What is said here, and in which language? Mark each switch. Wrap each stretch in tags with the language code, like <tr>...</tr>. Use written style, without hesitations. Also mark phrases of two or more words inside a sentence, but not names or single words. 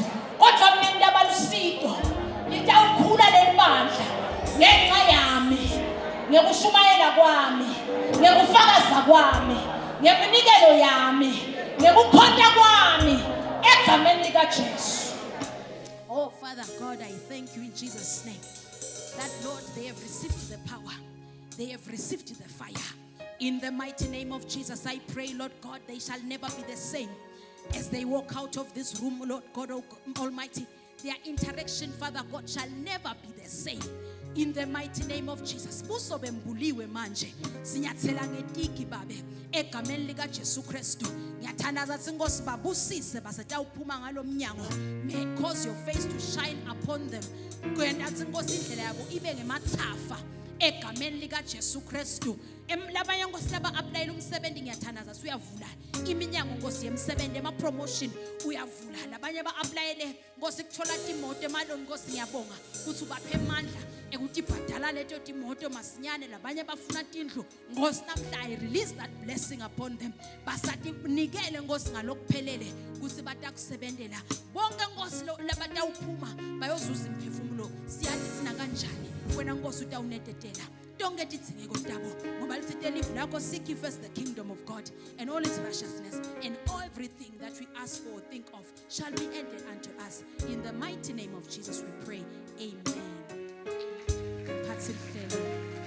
<ss>Kodwa mina ndabalusito ngitawukhula lelibandla ngenxa yami. Ngekushumayela kwami, ngekufakaza kwami, ngeminikelo yami, ngekukhonta kwami egameni likaJesu.</ss> <en>Oh, Father God, I thank you in Jesus' name that, Lord, they have received the power. They have received the fire. In the mighty name of Jesus, I pray, Lord God, they shall never be the same as they walk out of this room, Lord God Almighty. Their interaction, Father God, shall never be the same. In the mighty name of Jesus.</en> <ss>Buso bembuliwe manje. Sinyathela ngetiki babe. Egameni likaJesu Kristu. Ngiyathandaza Nkosi babusise basatawuphuma ngalo mnyango.</ss> <en>May cause your face to shine upon them.</en> <ss>Kwenda Nkosi indlela yabo ibe ngemathafa. Egameni likaJesu Kristu. Labanye Nkosi laba applyela umsebenzi ngiyathandaza uyavula. Iminyango Nkosi yemsebenzi ema promotion uyavula. Labanye ba applyele Nkosi kuthola imoto emaloni Nkosi ngiyabonga. Kuthi ubaphe amandla ekuthi ibhadala leto timoto masinyane labanye bafuna tindlu Nkosi namhla</ss> <en>I release that blessing upon them.</en> <ss>Basathi nikele Nkosi ngalokuphelele kuthi batakusebenzela. Bonke Nkosi labatawuphuma bayozuza imphefumulo. Siyathi sina kanjani wena Nkosi utawunetetela.</ss> <en>Don't get it seek ye first the kingdom of God and all its righteousness, and everything that we ask for or think of shall be added unto us. In the mighty name of Jesus we pray. Amen.</en>